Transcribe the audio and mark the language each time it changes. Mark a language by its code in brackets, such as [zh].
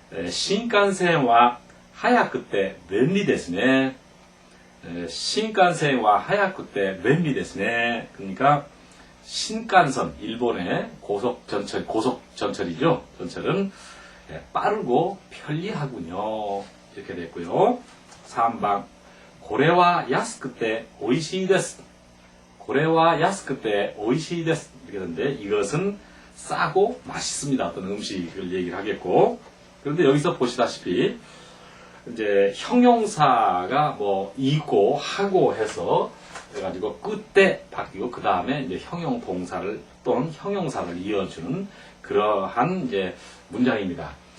[ja] 신칸센과 早くて便利ですね. 신칸센과 早くて便利ですね. [ko] 그러니까 신칸선, 일본의 고속전철이죠. 전철은 빠르고 편리하군요. 이렇게 됐고요. 3번. [ja] これは安くて美味しいです. これは安くて美味しいです. [ko] 이렇게 되는데 이것은 싸고 맛있습니다. 어떤 음식을 얘기를 하겠고 그런데 여기서 보시다시피 이제 형용사가 뭐 이고 하고 해서 그래가지고 끝에 바뀌고 그 다음에 이제 형용 동사를 또는 형용사를 이어주는 그러한 이제 문장입니다.